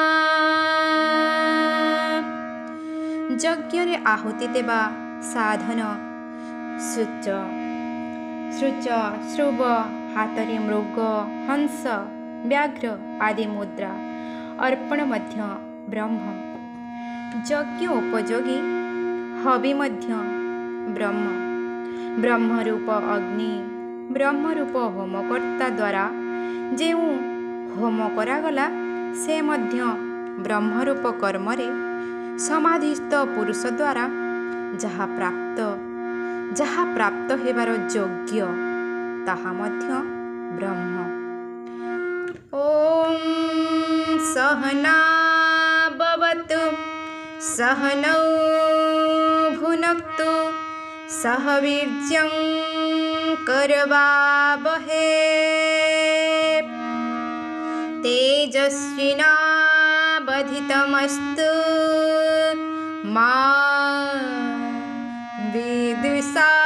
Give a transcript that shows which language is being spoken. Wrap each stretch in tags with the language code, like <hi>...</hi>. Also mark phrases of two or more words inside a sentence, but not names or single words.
<or>ଯଜ୍ଞ ଆହୁତି ଦେବା ସାଧନ ଶୁଚ ଶ୍ରୁବ ହାତରେ ମୃଗ ହଂସ ବ୍ୟାଘ୍ର ଆଦି ମୁଦ୍ରା ଅର୍ପଣ ମଧ୍ୟ ବ୍ରହ୍ମ। ଯଜ୍ଞ ଉପଯୋଗୀ ହବି ମଧ୍ୟ ବ୍ରହ୍ମରୂପ ଅଗ୍ନି ବ୍ରହ୍ମରୂପ ହୋମକର୍ତ୍ତା ଦ୍ୱାରା ଯେଉଁ ହୋମ କରାଗଲା ସେ ମଧ୍ୟ ବ୍ରହ୍ମରୂପ କର୍ମରେ ସମାଧିସ୍ଥ ପୁରୁଷ ଦ୍ୱାରା ଯାହା ପ୍ରାପ୍ତ ହେବାର ଯୋଗ୍ୟ ତାହା ମଧ୍ୟ ବ୍ରହ୍ମ।</or> <sa>ओम सहना भवतु सहनौ भुनक्तु सह वीर्यं करवावहे तेजस्विनावधितमस्तु मा विद्विषावहै।</sa>